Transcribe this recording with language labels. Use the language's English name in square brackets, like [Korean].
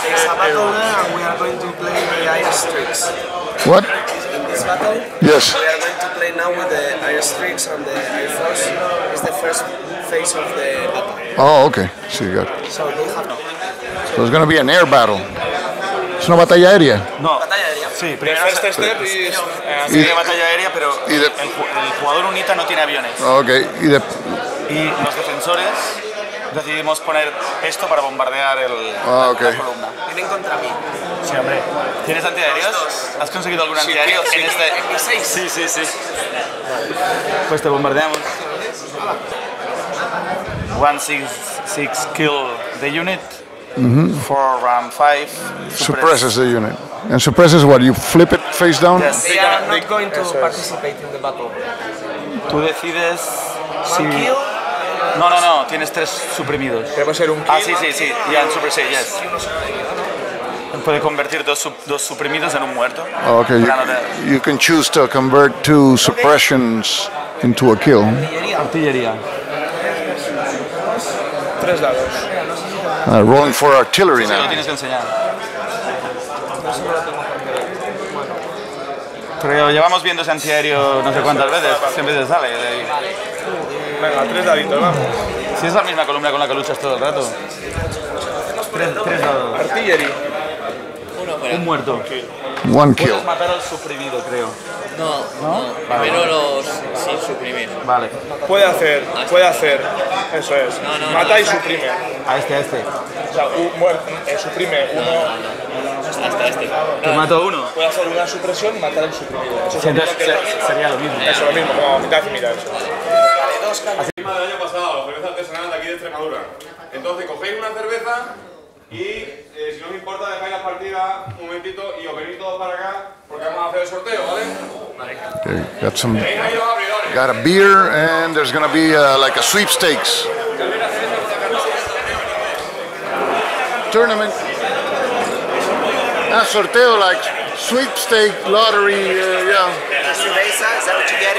[English] It's a battle there, and we are going to play the airstreaks. What? In this battle, yes. We are going to play now with the airstreaks and the air force. It's the first phase of the battle. Oh, okay. So you got. So they have. So it's going to be an air battle. [Spanish] Es una batalla aérea. No. Batalla aérea. Sí, primero sería batalla aérea, pero el jugador unita no tiene aviones. Okay. Y los defensores decidimos poner esto para bombardear la columna. Vienen contra mí. Sí, hombre. ¿Tienes antiaéreos? ¿Has conseguido algún antiaéreo en este? En mi 6. Sí, sí, sí. Pues te bombardeamos. [English] 166 kill the unit. 4 ram 5 suppresses the unit. And suppresses what? You flip it face down? Yes. They are not going to participate in the battle. [Spanish] Tú decides si... [English] kill. [Spanish] No, tienes 3 suprimidos. Debe ser un kill. Ah, sí, ya en Super 6, [English] yes. [Spanish] Puede convertir dos suprimidos en un muerto. [English] Okay, you can choose to convert 2 suppressions into a kill. [Spanish] Artillería. 3 dados. [English] Rolling for artillery now. [Spanish] Lo tienes que enseñar. Pero llevamos viendo ese antiaéreo no sé cuántas veces, siempre te sale. Venga, 3 daditos, vamos. Si es la misma columna con la que luchas todo el rato. 3 dados. [English] Artillery. [Spanish] Un muerto. [English] 1 kill. [Spanish] Puedes matar al suprimido, creo. No. Primero los sin suprimir. Vale. Puede hacer. Eso es. Mata y suprime. A este. O sea, suprime uno. Hasta este. Te mato uno. Puede hacer una supresión y matar al suprimido. Eso sería lo mismo. Eso, lo mismo, como mitad y mitad. Así del año pasado, la cerveza artesanal de aquí de Extremadura. Entonces cogéis una cerveza y si no os importa dejáis la partida un momentito y os venís todos para acá porque vamos a hacer el sorteo, ¿vale? [English] Okay, got a beer and there's going to be like a sweepstakes tournament. Sorteo like sweepstake lottery, yeah. Cerveza, is that what you get?